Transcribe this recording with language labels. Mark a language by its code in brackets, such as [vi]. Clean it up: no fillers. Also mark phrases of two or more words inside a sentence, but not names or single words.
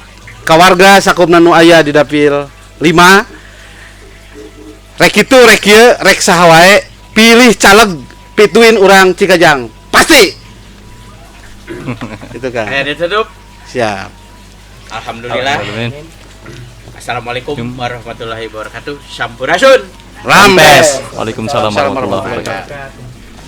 [su] Kawarga sakumna nu aya di dapil 5. Rek itu rek ieu rek saha wae pilih caleg pituin urang Cikajang. Pasti. Itu kan. Aya ditutup. Siap. Alhamdulillah. [ar] السلام عليكم ورحمة الله وبركاته. [su] Sampurasun. Rampes. [ar] وعليكم السلام ورحمة الله وبركاته.